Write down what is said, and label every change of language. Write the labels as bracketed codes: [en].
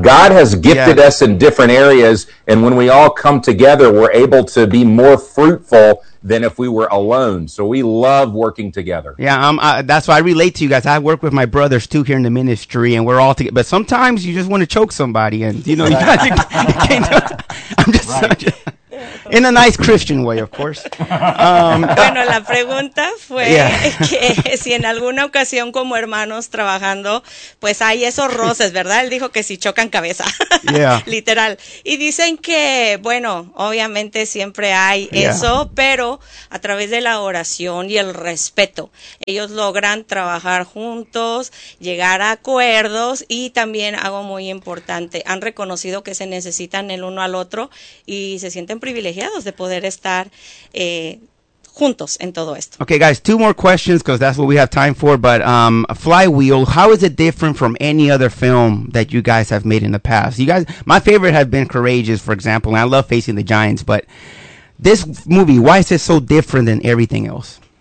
[en] God has gifted us in different areas, and when we all come together, we're able to be more fruitful than if we were alone. So we love working together. Yeah, that's why I relate to you guys. I work with my brothers, too, here in the ministry, and we're all together. But sometimes you just want to choke somebody, and, you know, you can't do it. I'm just... Right. I'm just In a nice Christian way, of course. [es] Bueno, la pregunta fue que si en alguna ocasión como hermanos trabajando, pues hay esos roces, ¿verdad? Él dijo que si chocan cabeza, literal. Y dicen que, bueno, obviamente siempre hay eso, pero a través de la oración y el respeto, ellos logran trabajar juntos, llegar a acuerdos y también algo muy importante, han reconocido que se necesitan el uno al otro y se sienten privilegiados de poder estar juntos en todo esto. [en] Okay, guys, two more questions because that's what we have time for. But Flywheel, how is it different from any other film that you guys have made in the past? You guys, my favorite has been Courageous, for example, and I love Facing the Giants. But this movie, why is it so different than everything else?